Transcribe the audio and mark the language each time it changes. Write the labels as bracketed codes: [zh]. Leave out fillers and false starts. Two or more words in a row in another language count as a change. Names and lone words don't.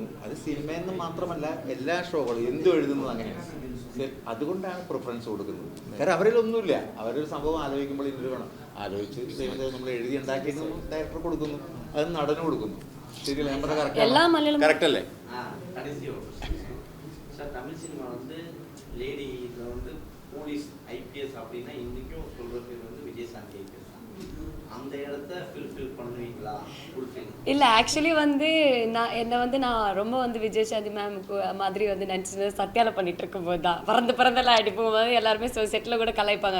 [ml] അത് സിനിമയെന്ന് മാത്രമല്ല, എല്ലാ ഷോകളും എന്തും എഴുതുന്നത് അങ്ങനെയാണ്. അതുകൊണ്ടാണ് പ്രിഫറൻസ് കൊടുക്കുന്നത്. കാരണം അവരിലൊന്നുമില്ല. അവരൊരു സംഭവം ആലോചിക്കുമ്പോൾ ഇന്നൊരു വേണം ആലോചിച്ച് നമ്മൾ എഴുതി ഉണ്ടാക്കിയിട്ട് ഡയറക്ടർ കൊടുക്കുന്നു, അത് നടന് കൊടുക്കുന്നു. ശരിയല്ലേ? ഞാൻ പറഞ്ഞ കറക്റ്റ് അല്ലേ? [ta] தமிழ் சினிமா வந்து லேடி இதில் வந்து [en] police IPS [ta] அப்படின்னா இன்றைக்கும் சொல்கிற பேர் வந்து விஜயசாந்தி ஐபிஎஸ். அந்த இடத்த ஃபில் பண்ணுவீங்களா? இல்லை, ஆக்சுவலி வந்து நான் ரொம்ப வந்து விஜயசாந்தி மேமுக்கு மாதிரி வந்து நினச்சி சத்யாவில் பண்ணிட்டு இருக்கும்போது தான் பிறந்தெல்லாம் ஆகிட்டு போகும்போது எல்லாருமே செட்டில் கூட கலாய்ப்பாங்க.